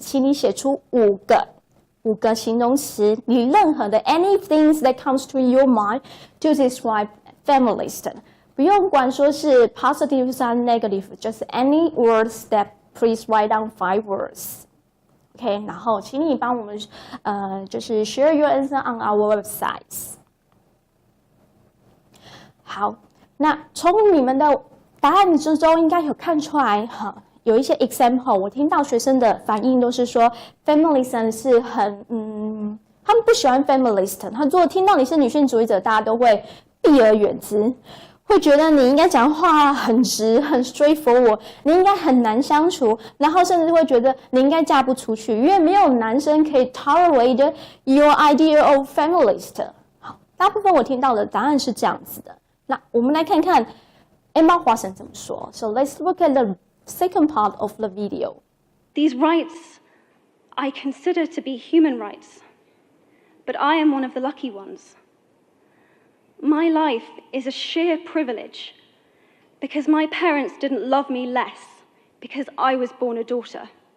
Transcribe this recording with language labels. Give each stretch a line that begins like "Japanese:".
Chinese: 请你写出5个形容词，你任何的
English: anything that comes to your mind to describe feminist.
Chinese: 不用管说是
English: positive or negative, just any words that please write down 5 words.OK，
Chinese: 然后请你帮我们就是
English: share your answer on our websites。
Chinese: 好，那从你们的答案之中应该有看出来有一些 example， 我听到学生的反应都是说 feminism 是很他们不喜欢 feminist， 他如果听到你是女性主义者，大家都会避而远之。会觉得你应该讲话很直很 straightforward， 你应该很难相处，然后甚至会觉得你应该嫁不出去，因为没有男生可以
English: tolerate your idea of feminist。
Chinese: 好，大部分我听到的答案是这样子的。那我们来看看 Emma Watson 怎么说。
English: So let's look at the second part of the video. These rights I consider to be human rights, but I am one of the lucky ones.My life is a sheer privilege because my parents didn't love me less because I was born a daughter.